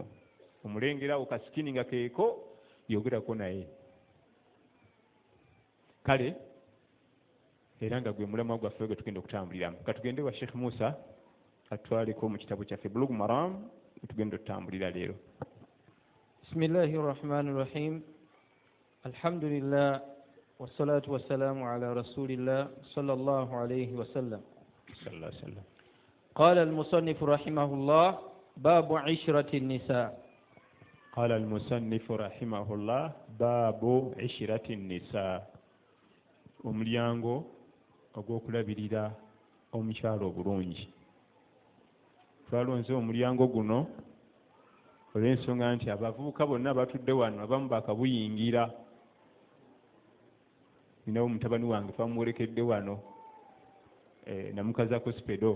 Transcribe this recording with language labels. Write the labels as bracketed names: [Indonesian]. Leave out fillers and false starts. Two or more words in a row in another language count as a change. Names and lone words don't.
[Ganda] Omulengerawo kasikiini nga keeko yogerako naye. Kale era nga gwe mulamwa gwaffe gwe tugenda okutambuliramu. Katugende wa Sheikh Musa atwaleko mu kitabu kyaffe Bulugh Maram tugenda okutambulira leero. [Arabic] بسم الله الرحمن الرحيم. الحمد لله والصلاة والسلام على رسول الله صلى الله عليه وسلم. صلى الله عليه وسلم. قال المصنف رحمه الله باب عشرة النساء. قال المصنف رحمه الله باب عشرة النساء. [Ganda] Omulyango ogw'okulabirira omukyalo obulungi. Twalonze omulyango guno olw'ensonga nti abavubuka bonna batudde wano abamu bakabuyingira. Ninawo mutabani wange twamuwerekedde wano namukazako sipedo.